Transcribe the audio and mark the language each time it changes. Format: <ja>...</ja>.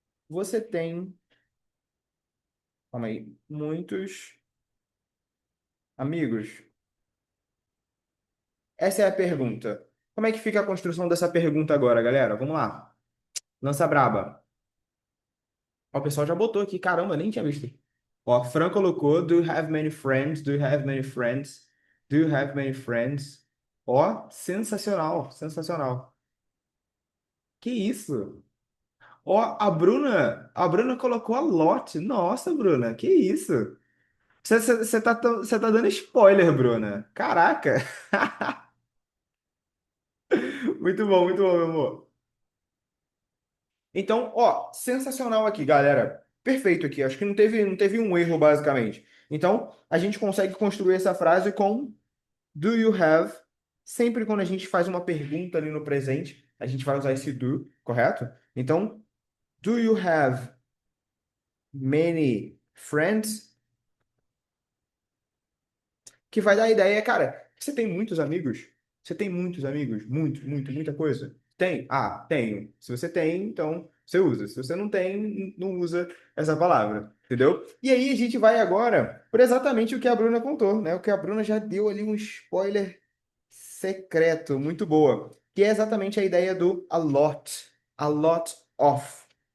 <pt>Você tem, calma aí, muitos amigos? Essa é a pergunta. Como é que fica a construção dessa pergunta agora, galera? Vamos lá. Lança braba. Ó, o pessoal já botou aqui. Caramba, nem tinha visto. Ó, Fran colocou:</pt> <en>Do you have many friends? Do you have many friends? Do you have many friends?</en> <pt>Ó, sensacional, sensacional. Que isso? Ó, a Bruna colocou a lote. Nossa, Bruna, que isso? Você tá dando spoiler, Bruna. Caraca. Muito bom, meu amor. Então, ó, sensacional aqui, galera. Perfeito aqui. Acho que não teve um erro, basicamente. Então, a gente consegue construir essa frase com</pt> <en>do you have?</en> <pt>Sempre quando a gente faz uma pergunta ali no presente, a gente vai usar esse do, correto? Então,</pt> <en>do you have many friends?</en> <pt>Que vai dar a ideia, cara, você tem muitos amigos? Você tem muitos amigos? Muita coisa? Tem? Ah, tenho. Se você tem, então você usa. Se você não tem, não usa essa palavra, entendeu? E aí a gente vai agora por exatamente o que a Bruna contou, né? O que a Bruna já deu ali um spoiler secreto, muito boa, que é exatamente a ideia do</pt> <en>a lot of.</en>